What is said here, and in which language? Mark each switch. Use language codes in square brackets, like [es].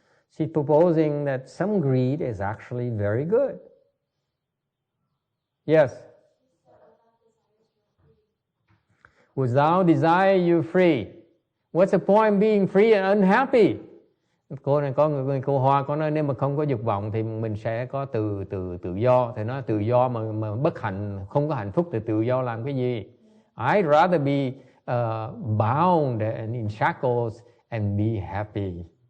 [en] She's proposing that some greed is actually very good. Yes. Without desire, you're free. What's the point being free and unhappy? [vi] Cô này có người cô Hoa có nói nếu mà không có dục vọng thì mình sẽ có tự do. Thì nói tự do mà bất hạnh, không có hạnh phúc thì tự do làm cái gì? [en] I'd rather be bound and in shackles and be happy.